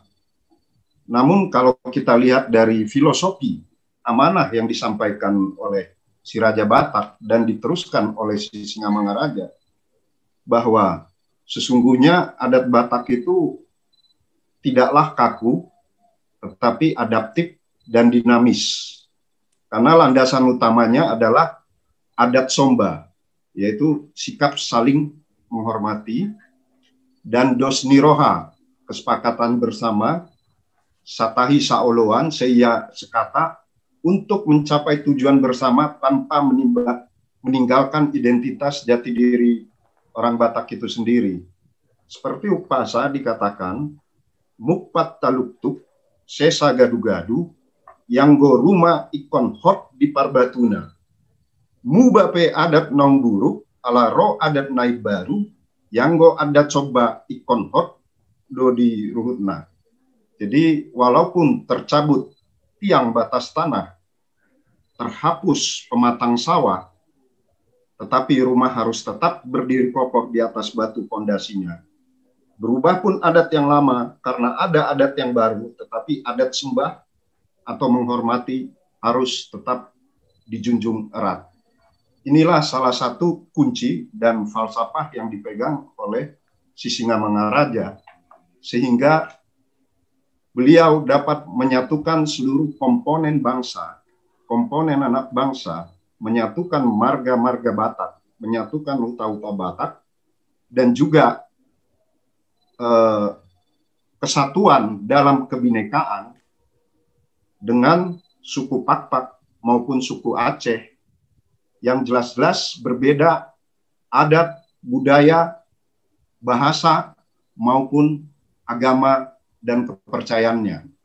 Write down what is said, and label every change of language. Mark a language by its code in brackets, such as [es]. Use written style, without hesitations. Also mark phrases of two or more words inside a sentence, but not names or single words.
[id] Namun kalau kita lihat dari filosofi amanah yang disampaikan oleh si Raja Batak dan diteruskan oleh Sisingamangaraja, bahwa sesungguhnya adat Batak itu tidaklah kaku, tetapi adaptif dan dinamis. Karena landasan utamanya adalah adat Somba, yaitu sikap saling menghormati, dan [bbc] dos niroha, [id] kesepakatan bersama, [bbc] satahi saoloan, [id] seia sekata, untuk mencapai tujuan bersama tanpa meninggalkan identitas jati diri orang Batak itu sendiri. Seperti upasa dikatakan, [bbc] mukpat taluktuk, sesa gadu-gadu, yang go rumah ikon hot di parbatuna. Mubape adat nong buruk, ala ro adat naik baru, yang go adat coba ikon hot do di ruhutna. [id] Jadi walaupun tercabut tiang batas tanah, terhapus pematang sawah, tetapi rumah harus tetap berdiri kokoh di atas batu pondasinya. Berubah pun adat yang lama karena ada adat yang baru, tetapi adat sembah atau menghormati harus tetap dijunjung erat. Inilah salah satu kunci dan falsafah yang dipegang oleh Sisingamangaraja, sehingga beliau dapat menyatukan seluruh komponen bangsa, komponen anak bangsa, menyatukan marga-marga Batak, menyatukan uta-uta Batak, dan juga kesatuan dalam kebinekaan dengan suku Pakpak maupun suku Aceh yang jelas-jelas berbeda adat, budaya, bahasa, maupun agama dan kepercayaannya.